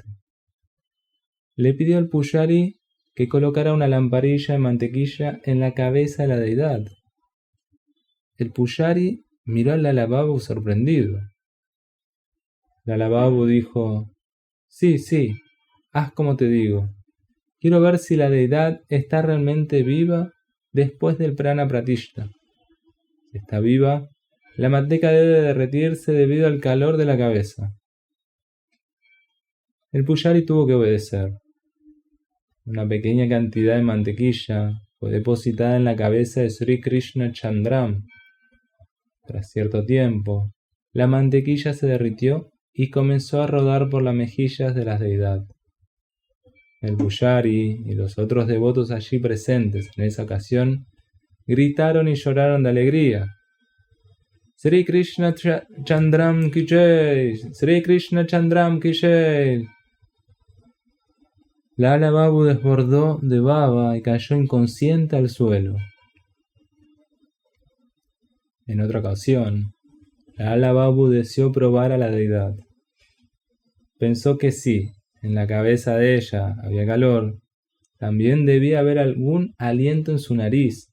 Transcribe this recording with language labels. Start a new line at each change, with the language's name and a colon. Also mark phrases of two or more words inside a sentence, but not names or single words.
Spanish: Le pidió al pujari que colocara una lamparilla de mantequilla en la cabeza de la deidad. El pujari miró a Lala Babu sorprendido. Lala Babu dijo: Sí, haz como te digo. Quiero ver si la deidad está realmente viva después del
Sanskrit: prana pratishta.
Spanish: Si está viva, la manteca debe derretirse debido al calor de la cabeza. El pujari tuvo que obedecer. Una pequeña cantidad de mantequilla fue depositada en la cabeza de Sri Krishna Chandram. Tras cierto tiempo, la mantequilla se derritió y comenzó a rodar por las mejillas de la deidad. El pujari y los otros devotos allí presentes en esa ocasión gritaron y lloraron de alegría.
Hindi: Sri Krishna Chandram ki jai, Sri Krishna Chandram ki jai.
Spanish: Lala Babu desbordó de baba y cayó inconsciente al suelo. En otra ocasión, Lala Babu deseó probar a la deidad. Pensó que si en la cabeza de ella había calor, también debía haber algún aliento en su nariz.